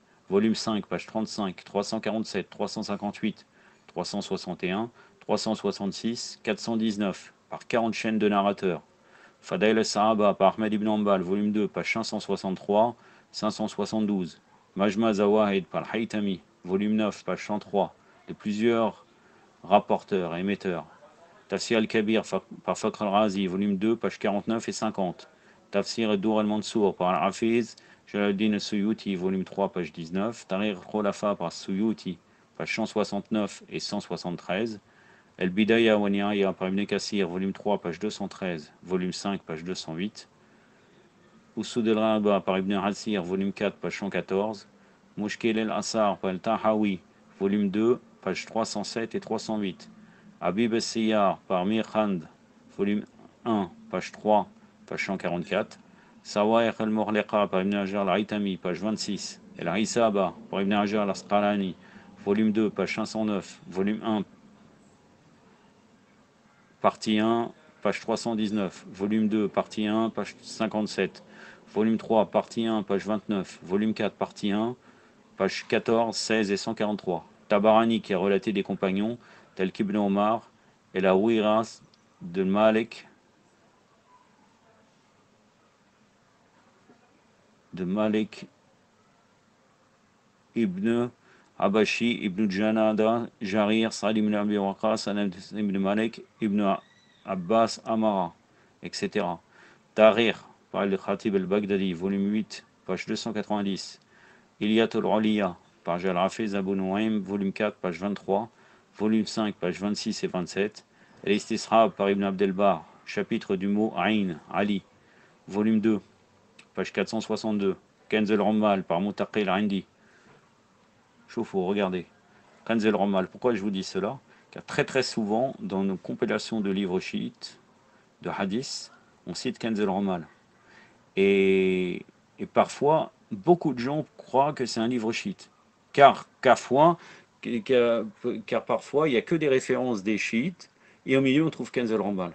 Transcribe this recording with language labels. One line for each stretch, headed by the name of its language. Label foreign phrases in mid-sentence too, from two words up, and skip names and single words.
French: Volume 5, page 35, 347, 358, 361, 366, 419, par 40 chaînes de narrateurs. Fadail al-Sahaba, par Ahmed ibn Hanbal, volume 2, page 563, 572. Majma Zawahid, par Haytami, volume 9, page 103, de plusieurs rapporteurs et émetteurs. Tafsir al-Kabir par Fakhr al-Razi, volume 2, page 49 et 50. Tafsir al-Dur al-Mansour par Al-Hafiz Jalaluddin al-Suyuti, volume 3, page 19. Tariq al-Khulafa par Suyuti, page 169 et 173. Al-Bidaya wa Nihaya par Ibn Kassir, volume 3, page 213. Volume 5, page 208. Usud al-Ghaba par Ibn Asir, volume 4, page 114. Mushkil al-Asar par Al-Tahawi, volume 2, page 307 et 308. Habib al-Siyar par Mir Khand, volume 1, page 3, page 144. Sawa'iq al-Mughliqa par Ibn Hajar al-Haytami, page 26. El-Isaba par Ibn Hajar al-Asqalani, volume 2, page 509. Volume 1, partie 1, page 319. Volume 2, partie 1, page 57. Volume 3, partie 1, page 29. Volume 4, partie 1, page 14, 16 et 143. Tabarani qui a relaté des compagnons tels qu'Ibn Omar et la Ouiras de Malik ibn Abashi, ibn Janada, Jarir, Sa'id ibn Abi Waqqas, Anas ibn Malik, ibn Abbas, Amara, etc. Tahrir par le Khatib al-Baghdadi, volume 8, page 290. Ilyat al-Uliya par Al-Hafiz Abu Nuaym, volume 4, page 23, volume 5, page 26 et 27. Al-Istishrab par Ibn Abdelbar, chapitre du mot Aïn, Ali, volume 2, page 462. Kanz al-Rummal par Muttaqi al-Indi. Choufou, regardez. Kanz al-Rummal, pourquoi je vous dis cela? Car très souvent, dans nos compilations de livres chiites, de hadiths, on cite Kanz al-Rummal. Et parfois, beaucoup de gens croient que c'est un livre chiite. Car parfois, il n'y a que des références des chiites, et au milieu, on trouve Kanz al-Rummal.